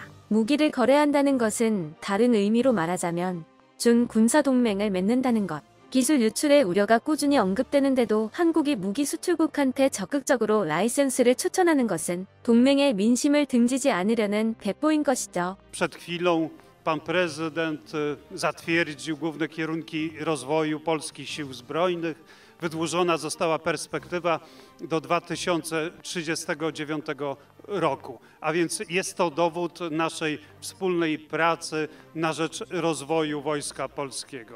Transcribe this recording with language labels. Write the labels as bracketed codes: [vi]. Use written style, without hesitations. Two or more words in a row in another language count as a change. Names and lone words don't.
[ko] 무기를 거래한다는 것은 다른 의미로 말하자면 준 군사 동맹을 맺는다는 것. 기술 유출의 우려가 꾸준히 언급되는데도 한국이 무기 수출국한테 적극적으로 라이센스를 추천하는 것은 동맹의 민심을 등지지 않으려는 배포인 것이죠. [pl] Przed chwilą pan prezydent zatwierdził główne kierunki rozwoju polskich sił zbrojnych. Wydłużona została perspektywa do 2039 roku, a więc jest to dowód naszej wspólnej pracy na rzecz rozwoju Wojska Polskiego.